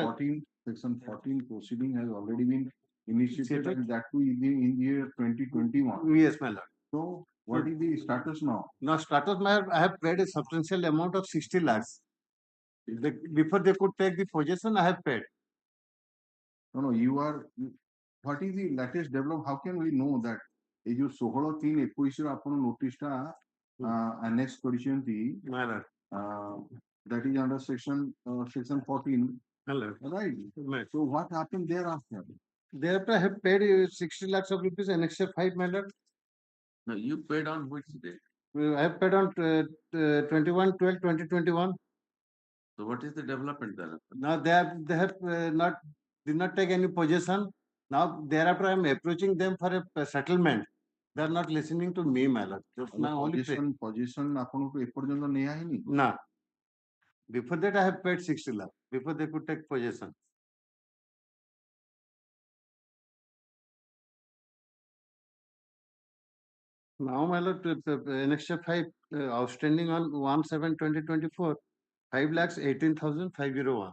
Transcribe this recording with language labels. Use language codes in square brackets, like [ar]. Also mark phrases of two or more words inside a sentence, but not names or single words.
[en] 14 proceeding has already been initiated and that too in the year 2021. yes, my lord. So what is the status now? Now, status, my lord, I have paid a substantial amount of 60 lakhs. Before they could take the possession, I have paid. No, what is the latest development? How can we know that? [or] ଏଇ ଯେ 16/3/21 ଆପଣ notice-ଟା annex କରିଛନ୍ତି, [en] My lord. that is under section 14. Hello. Right. So what happened thereafter? Thereafter, I have paid 60 lakhs of rupees annexure 5, my lord. No, you paid on which day? I have paid on 21/12/2021. So what is the development there? Now they have did not take any possession. Now thereafter I am approaching them for a settlement. They are not listening to me, my lord. Just my only [or] Possession ଆପଣଙ୍କୁ ଏପର୍ଯ୍ୟନ୍ତ ନିଆ ହେଇନି? [en] No. Before that I have paid 60 lakhs. Before they could take possession. Now, my lord, annexure 5 outstanding on 1/7/2024, 5,18,501.